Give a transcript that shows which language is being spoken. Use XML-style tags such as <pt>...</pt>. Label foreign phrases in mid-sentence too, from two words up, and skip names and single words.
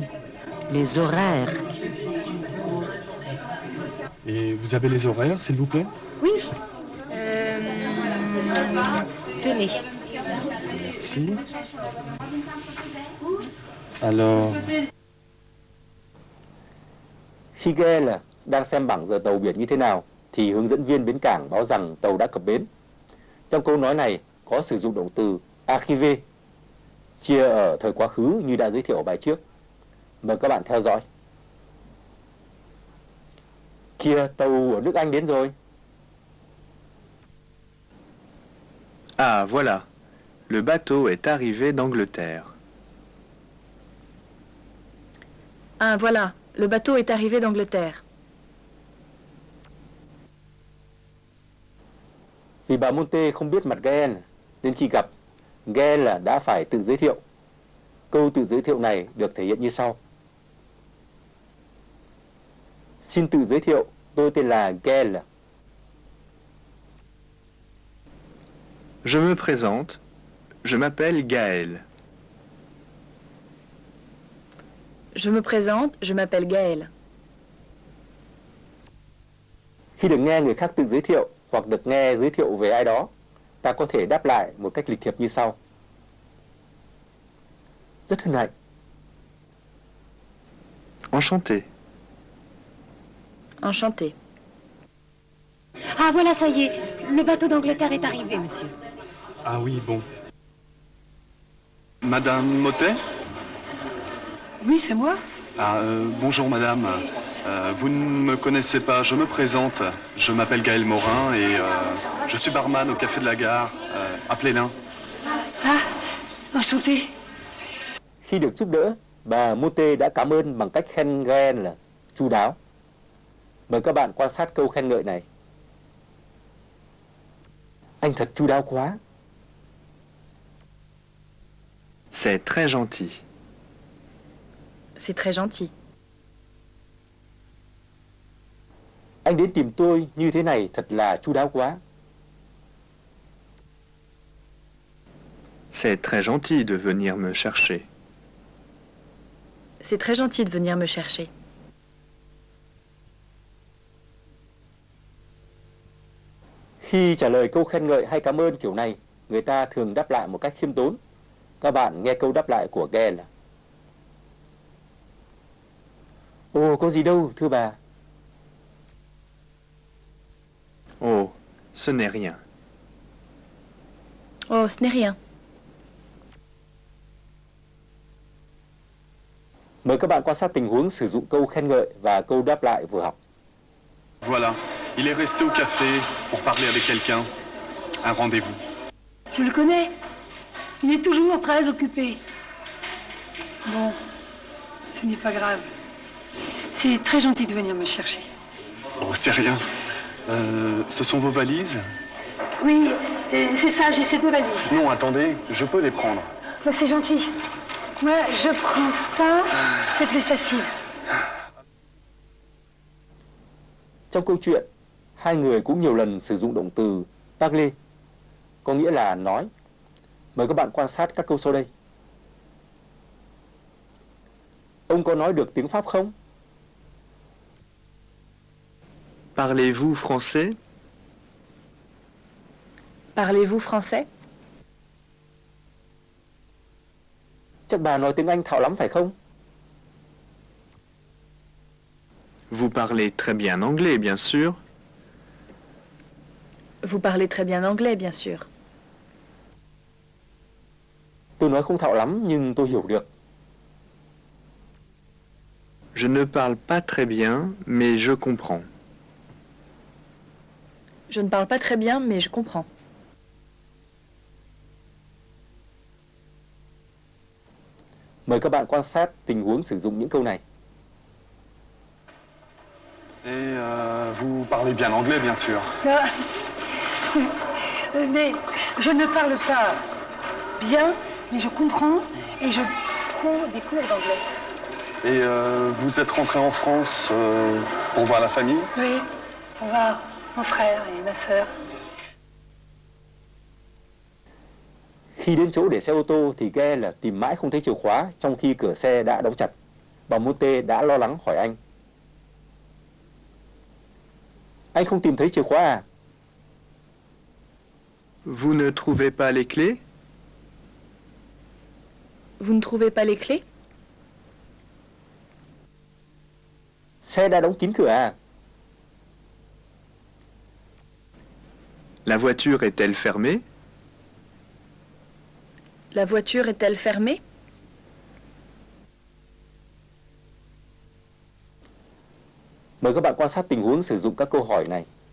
<fr>Les horaires. Et vous avez les horaires, s'il vous plaît? Oui. Tenez. Merci. Alors,</fr> <vi>Khi Gael đang xem bảng giờ tàu biển như thế nào, thì hướng dẫn viên bến cảng báo rằng tàu đã cập bến. Trong câu nói này có sử dụng động từ arriver, chia ở thời quá khứ như đã giới thiệu ở bài trước. Mời các bạn theo dõi. Kìa, tàu ở nước Anh đến rồi.</vi> <fr>Ah, voilà. Le bateau est arrivé d'Angleterre. Ah, voilà. Le bateau est arrivé d'Angleterre.</fr> <vi>Vì bà Monte không biết mặt Gael, đến khi gặp, Gael đã phải tự giới thiệu. Câu tự giới thiệu này được thể hiện như sau. Xin tự giới thiệu, tôi tên là Gael.</vi> <fr>Je me présente. Je m'appelle Gaël. Je me présente, je m'appelle Gaël.</fr> <vi>Khi được nghe người khác tự giới thiệu hoặc được nghe giới thiệu về ai đó, ta có thể đáp lại một cách lịch thiệp như sau. Rất hân hạnh.</vi> <fr>Enchanté. Enchanté. Ah, voilà, ça y est. Le bateau d'Angleterre est arrivé, monsieur. ah oui, bon. Madame Motet? Oui, c'est moi. Ah, bonjour madame. Vous ne me connaissez pas, je me présente. Je m'appelle Gaël Morin et je suis barman au Café de la Gare, à Plénin. Ah, enchanté.</fr> <vi>Khi được giúp đỡ, bà Monte đã cảm ơn bằng cách khen Gael là chu đáo. Mời các bạn quan sát câu khen ngợi này. Anh thật chu đáo quá.</vi> <fr>C'est très gentil. C'est très gentil.</fr> <vi>Anh đến tìm tôi như thế này thật là chu đáo quá.</vi> <fr>C'est très gentil de venir me chercher. C'est très gentil de venir me chercher.</fr> <vi>Khi trả lời câu khen ngợi hay cảm ơn kiểu này, người ta thường đáp lại một cách khiêm tốn. Các bạn nghe câu đáp lại của Gael là: Ồ, có gì đâu, thưa bà.</vi> <fr>Oh, ce n'est rien. Oh, ce n'est rien.</fr> <vi>Mời các bạn quan sát tình huống sử dụng câu khen ngợi và câu đáp lại vừa học.</vi> <fr>Voilà, il est resté au café pour parler avec quelqu'un. Un rendez-vous. Je le connais. Il est toujours très occupé. Bon, ce n'est pas grave. C'est très gentil de venir me chercher. Oh, c'est rien. Ce sont vos valises? Oui, c'est ça, j'ai ces deux valises. Non, attendez, je peux les prendre. Oh, c'est gentil. Moi, je prends ça, c'est plus facile.</fr> <vi>Trong câu chuyện, hai người cũng nhiều lần sử dụng động từ parler, có nghĩa là nói. Mời các bạn quan sát các câu sau đây. Ông có nói được tiếng Pháp không?</vi> <fr>Parlez-vous français? Parlez-vous français?</fr> <vi>Chắc bà nói tiếng Anh thạo lắm phải không?</vi> <fr>Vous parlez très bien anglais, bien sûr. Vous parlez très bien anglais, bien sûr.</fr> <vi>Tôi nói không thạo lắm nhưng tôi hiểu được.</vi> <fr>Je ne parle pas très bien, mais je comprends. Je ne parle pas très bien, mais je comprends.</fr> <vi>Mời các bạn quan sát tình huống sử dụng những câu này.</vi> <fr>Et vous parlez bien anglais, bien sûr. Mais je ne parle pas bien, mais je comprends et je prends des cours d'anglais. Et vous êtes rentré en France pour voir la famille? Oui, on va mon frère et ma sœur.</fr> <vi>Khi đến chỗ để xe ô tô thì Gael là tìm mãi không thấy chìa khóa trong khi cửa xe đã đóng chặt. Bà Monte đã lo lắng hỏi anh. Anh không tìm thấy chìa khóa à?</vi> <fr>Vous ne trouvez pas les clés? Vous ne trouvez pas les clés?</fr> <vi>Xe đã đóng kín cửa à?</vi> <fr>La voiture est-elle fermée? La voiture est-elle fermée?</fr> <vi>Mời các bạn quan sát tình huống sử dụng các câu hỏi này.</vi>